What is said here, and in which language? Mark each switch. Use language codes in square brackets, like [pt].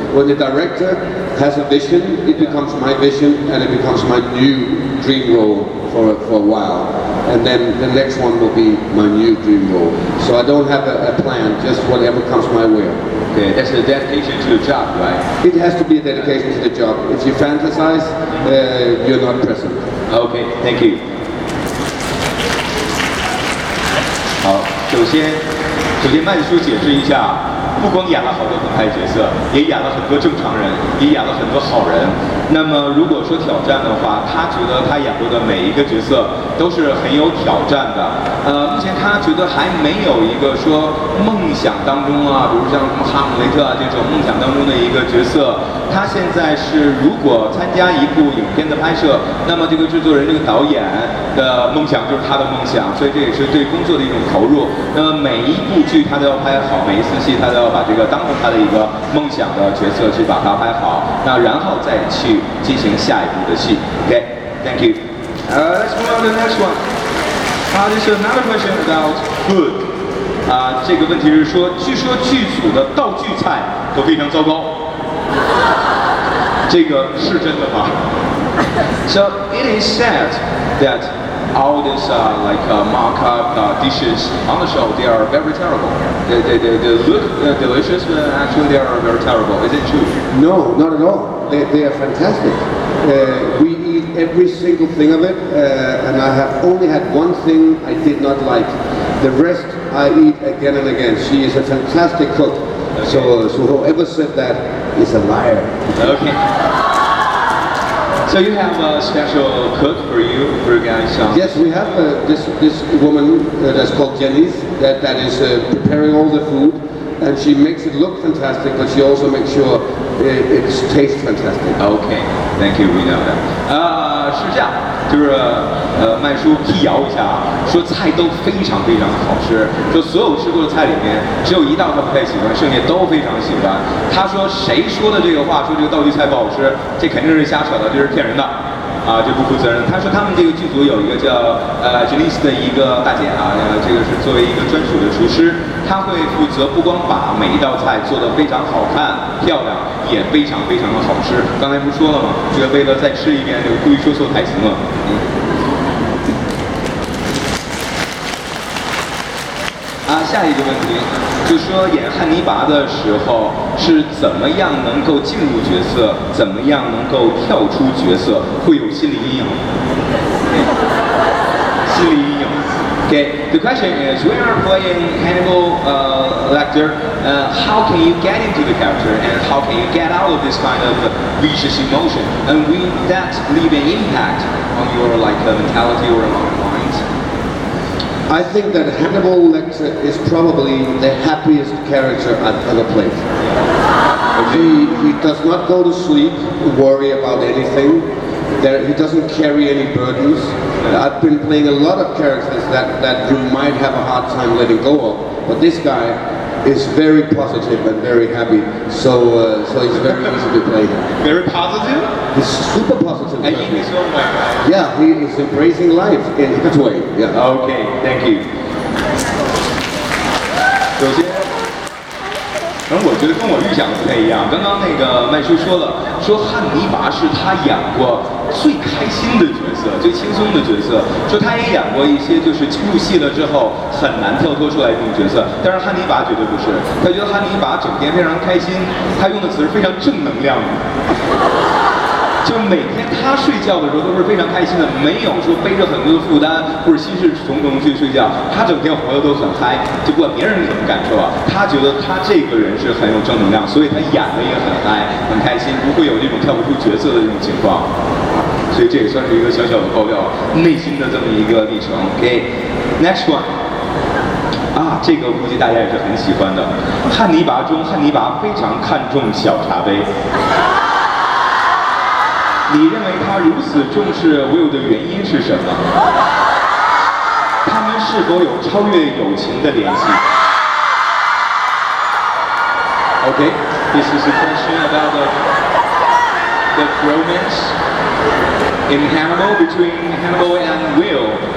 [en] When the director has a vision, it becomes my vision and it becomes my new dream role for a while. And then the next one will be my new dream role. So I don't have a plan, just whatever comes my way. Okay, that's a dedication to the job, right? It has to be a dedication to the job. If you fantasize, you're not present. Okay, thank you. [zh] 好，首先慢叔解释一下，不光演了好多反派角色，也演了很多正常人，也演了很多好人。那么如果说挑战的话，他觉得他演过的每一个角色都是很有挑战的。目前他觉得还没有一个说梦想当中啊，比如像什么哈姆雷特啊这种梦想当中的一个角色。他现在是如果参加一部影片的拍摄，那么这个制作人、这个导演的梦想就是他的梦想，所以这也是对工作的一种投入。那么每一部剧他都要拍好，每一次戏他都要把这个当成他的一个梦想的角色去把它拍好，那然后再去进行下一步的戏。 [en] Okay, thank you. Let's move on to the next one. This is another question about food. [zh] 这个问题是说，据说剧组的道具菜都非常糟糕。这个是真的吗？ [en] So it is said that all these mock-up dishes on the show, they are very terrible. They look delicious, but actually they are very terrible. Is it true? No, not at all. They are fantastic. We eat every single thing of it, and I have only had one thing I did not like. The rest I eat again and again. She is a fantastic cook. Okay. So whoever said that is a liar. Okay. So you have a special cook for you guys? Yes, we have this woman that's called Jenny that is preparing all the food, and she makes it look fantastic, but she also makes sure it tastes fantastic. Okay, thank you, we know that. [zh] 是这样，就是麦叔辟谣一下啊，说菜都非常非常好吃，说所有吃过的菜里面，只有一道他不太喜欢，剩下都非常喜欢。他说谁说的这个话，说这个道具菜不好吃，这肯定是瞎扯的，这是骗人的。这不负责任。他说他们这个剧组有一个叫Janice 的一个大姐啊，这个是作为一个专属的厨师，她会负责不光把每一道菜做得非常好看漂亮，也非常非常的好吃。刚才不是说了吗？这个为了再吃一遍，这个故意说错台词嘛。下一个问题就是说演汉尼拔的时候是怎么样能够进入角色，怎么样能够跳出角色，会有心理阴影。心理阴影。 [en] Okay, the question is, when you're playing Hannibal Lecter, how can you get into the character and how can you get out of this kind of vicious emotion? And will that leave an impact on your mentality or on your mind? I think that Hannibal Lecter is probably the happiest character I've ever played. He does not go to sleep, worry about anything. He doesn't carry any burdens. I've been playing a lot of characters that you might have a hard time letting go of, but this guy is very positive and very happy, so he's very easy to play. Very positive? He's super positive. And in his own way. Yeah, he is embracing life in his way. Yeah. Okay, thank you. [zh] 首先，我觉得跟我预想的不太一样。刚刚那个麦叔说了，说汉尼拔是他演过最开心的角色，最轻松的角色。说他也演过一些就是入戏了之后很难跳脱出来的这种角色，但是汉尼拔绝对不是。他觉得汉尼拔整天非常开心，他用的词是非常正能量的。就每天他睡觉的时候都是非常开心的，没有说背着很多的负担或者心事重重去睡觉，他整天活得都很嗨，就不管别人是怎么感受啊，他觉得他这个人是很有正能量，所以他演的也很嗨，很开心，不会有这种跳不出角色的这种情况，所以这也算是一个小小的爆料，内心的这么一个历程。 [en] OK，next one。 [zh] 这个估计大家也是很喜欢的。汉尼拔中，汉尼拔非常看重小茶杯。你认为他如此重视 Will 的原因是什么？他们是否有超越友情的联系 [en] ？Okay, this is a question about the romance in Hannibal between Hannibal and Will.